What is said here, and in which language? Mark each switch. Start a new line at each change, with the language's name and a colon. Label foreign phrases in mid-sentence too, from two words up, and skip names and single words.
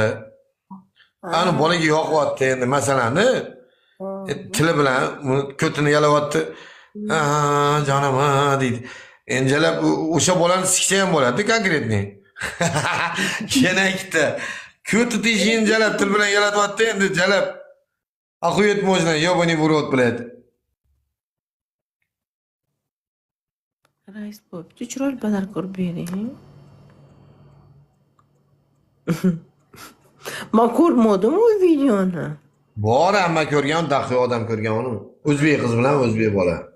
Uzbek: Ani bolaga yoqyapti endi masalani. Tili bilan ko'tini yalayapti. Jonim deydi. Jalab o'sha bolani siksa ham bo'ladi konkretni. Yana ikkita ko'ti teshigini jalab til bilan yalatyapti endi jalab.
Russian: Ахуеть можно, ёбаный в рот, блядь.
Uzbek: Rais bo'pti, chiroyli badal ko'rib bering. Men ko'rmadim u videoni. Bor, hamma ko'rgan, daxli odam ko'rgan uni. O'zbek qiz bilan o'zbek bola.